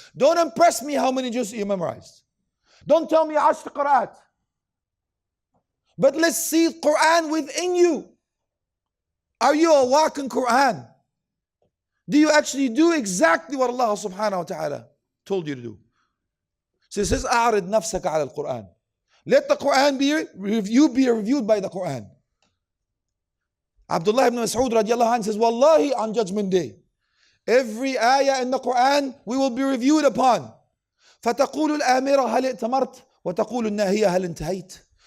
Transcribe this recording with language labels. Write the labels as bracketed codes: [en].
[en] Don't impress me how many juz you memorized. Don't tell me 10 qira'at. But let's see Quran within you. Are you a walking Quran? Do you actually do exactly what Allah subhanahu wa ta'ala told you to do? So it says, [ar] أعرض نفسك على القرآن. [en] Let the Quran be reviewed by the Quran. Abdullah ibn Mas'ud radiallahu anhu says, Wallahi, on Judgment Day, every ayah in the Quran we will be reviewed upon. [ar] فَتَقُولُ الْآمِرَةَ هَلْ ائْتَمَرْتَ وَتَقُولُ النَّاهِيَةَ هَلْ انْتَهَيْتَ.